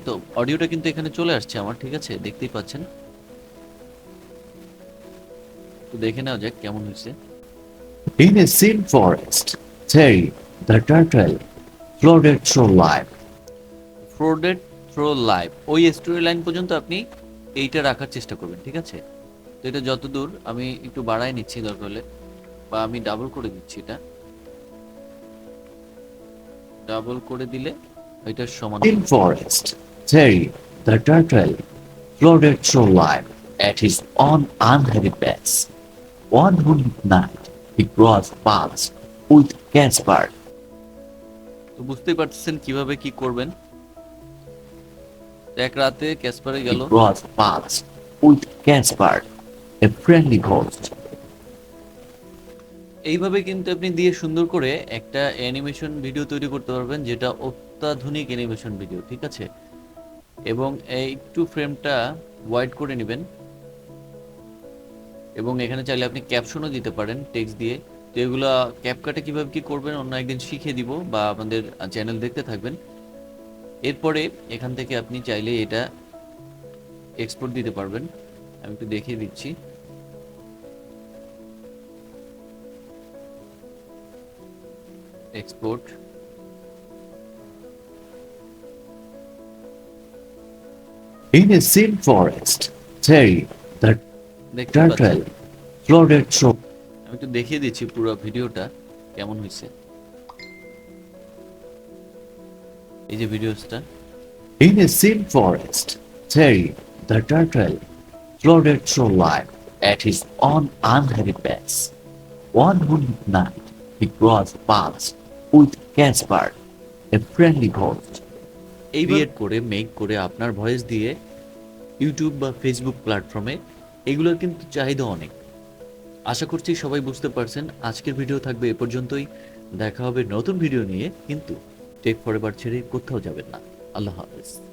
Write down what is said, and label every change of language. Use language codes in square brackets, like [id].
[bn] তো অডিওটা কিন্তু এখানে চলে আসছে আমার, ঠিক আছে, দেখতেই পাচ্ছেন। তো দেখে নেওয়া যাক কেমন হয়েছে। [en] In a still forest, Terry, the turtle, floated through life. Floated through life, [bn] ওই স্টোরি লাইন পর্যন্ত আপনি এইটা রাখার চেষ্টা করবেন, ঠিক আছে। তো এটা যতদূর আমি একটু বাড়াই নিচ্ছি দরকার হলে, বা আমি ডাবল করে দিচ্ছি। এটা ডাবল করে দিলে এটার সমান। [en] In forest, Terry, the turtle, floated through life at his own unhurried pace. One moonlit night, he crossed paths with Caspar. [bn] তো বুঝতেই পারতেছেন কিভাবে কি করবেন। এক রাতে ক্যাসপারে গেল। [en] He crossed paths with Caspar, a friendly ghost. [bn] এইভাবে কিন্তু আপনি দিয়ে সুন্দর করে একটা অ্যানিমেশন ভিডিও তৈরি করতে পারবেন, যেটা অত্যাধুনিক অ্যানিমেশন ভিডিও, ঠিক আছে। এবং এই একটু ফ্রেমটা ওয়াইড করে নেবেন, এবং এখানে চাইলে আপনি ক্যাপশনও দিতে পারেন টেক্সট দিয়ে। তো এগুলা ক্যাপকাটে কিভাবে কি করবেন অন্য একদিন শিখিয়ে দিব, বা আমাদের চ্যানেল দেখতে থাকবেন। এরপরে এখান থেকে আপনি চাইলে এটা এক্সপোর্ট দিতে পারবেন। আমি একটু দেখিয়ে দিচ্ছি। [en] Export, In a still forest, Terry, the turtle, floated through. [bn] আমি একটু দেখিয়ে দিচ্ছি পুরো ভিডিওটা কেমন হয়েছে। এই যে ভিডিওসটা। [en] In a still forest, Terry, the turtle, floated through life at his own unhurried pace. One moonlit night, he crossed paths with Caspar, a friendly ghost. [bn] এই ক্রিয়েট করে মেক করে আপনার ভয়েস দিয়ে ইউটিউব বা ফেসবুক প্ল্যাটফর্মে, এগুলোর কিন্তু চাহিদা অনেক। আশা করছি সবাই বুঝতে পারছেন। আজকের ভিডিও থাকবে এ পর্যন্তই। দেখা হবে নতুন ভিডিও নিয়ে, কিন্তু টেক ফরএভার ছেড়ে কোথাও যাবেন না। আল্লাহ হাফেজ।